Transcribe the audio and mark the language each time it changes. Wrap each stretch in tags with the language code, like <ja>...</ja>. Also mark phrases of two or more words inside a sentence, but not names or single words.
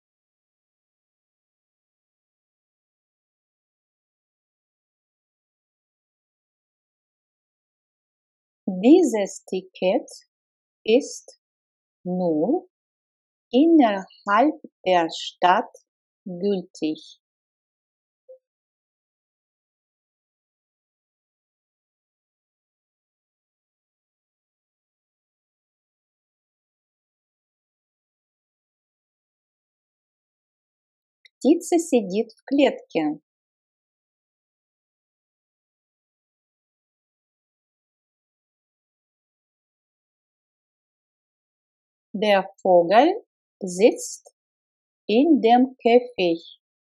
<de>Dieses Ticket ist nur innerhalb der Stadt gültig.</de> <ru>Птица сидит в клетке.</ru> <de>Der Vogel sitzt in dem Käfig.</de>